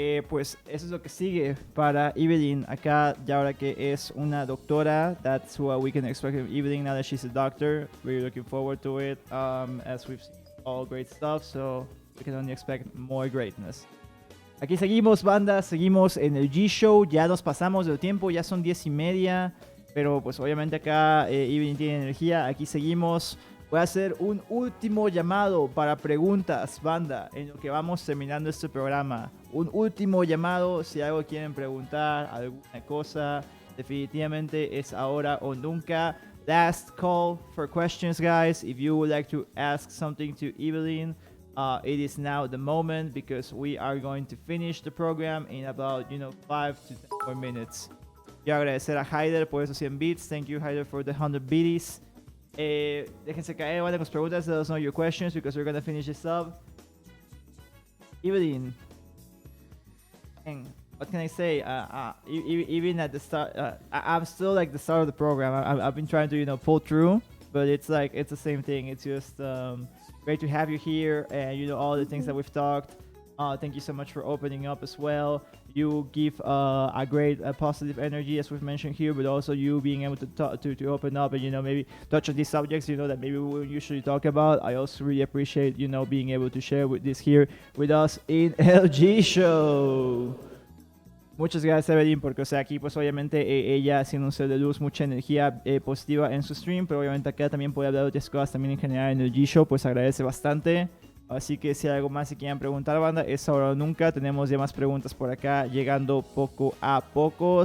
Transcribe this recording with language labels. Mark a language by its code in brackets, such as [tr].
[es] Pues eso es lo que sigue para Eevelinh acá, ya ahora que es una doctora. [en] That's what we can expect from Eevelinh now that she's a doctor. We're looking forward to it, as we've seen all great stuff, so we can only expect more greatness. [es] Aquí seguimos, banda, seguimos en el G-Show, ya nos pasamos del tiempo, ya son 10:30, pero pues obviamente acá Eevelinh tiene energía, aquí seguimos. Voy a hacer un último llamado para preguntas, banda, en lo que vamos terminando este programa. Un último llamado, si algo quieren preguntar, alguna cosa, definitivamente es ahora o nunca. [en] Last call for questions, guys. If you would like to ask something to Eevelinh, it is now the moment, because we are going to finish the program in about 5 to 10 more minutes. [es] Quiero agradecer a Haider por esos 100 bits. [en] Thank you, Haider, for the 100 biddies. [es] Déjense caer, con las preguntas. [en] Let us know your questions, because we're gonna finish this up. Eevelinh, what can I say? Even at the start, I'm still like the start of the program. I've been trying to pull through, but it's the same thing. It's just great to have you here, and all the things that we've talked. Thank you so much for opening up as well. You give a great positive energy, as we've mentioned here, but also you being able to talk, to open up and maybe touch on these subjects that maybe we wouldn't usually talk about. I also really appreciate being able to share with this here with us in LG Show. [es] Muchas gracias, Eevelinh, porque aquí pues obviamente ella siendo un ser de luz, mucha energía positiva en su stream, pero obviamente acá también puede hablar de otras cosas también en general en el G-Show, pues agradece bastante. Así que si hay algo más que quieran preguntar, banda, es ahora o nunca. Tenemos ya más preguntas por acá llegando poco a poco.